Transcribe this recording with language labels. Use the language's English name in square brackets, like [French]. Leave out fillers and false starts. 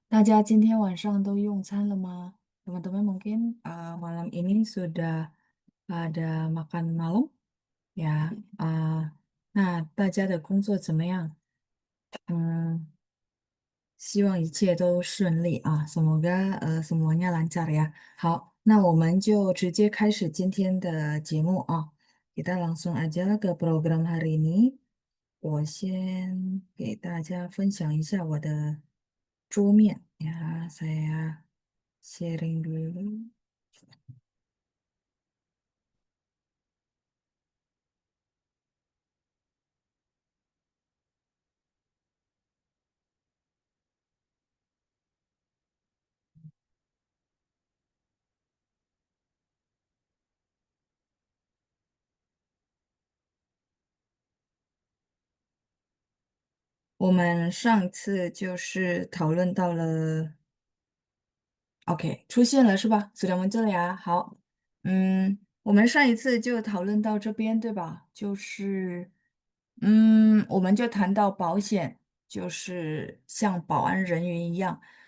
[Chinese] 大家今天晚上都用餐了吗？ [Indonesian] teman-teman mungkin malam ini sudah ada makan malam ya. [Chinese] 那大家的工作怎么样？嗯。希望一切都顺利啊， [Indonesian] semoga semuanya lancar ya。 [Chinese] 好，那我们就直接开始今天的节目啊。 [Indonesian] Kita langsung aja ke program hari ini。 [Chinese] 我先给大家分享一下我的桌面呀， [Indonesian] saya sharing dulu。 [Chinese] 我们上次就是讨论到了。 OK，出现了是吧？ [Indonesian] sudah muncul ya。 [Chinese] 好，我们上一次就讨论到这边，对吧？就是，我们就谈到保险，就是像保安人员一样。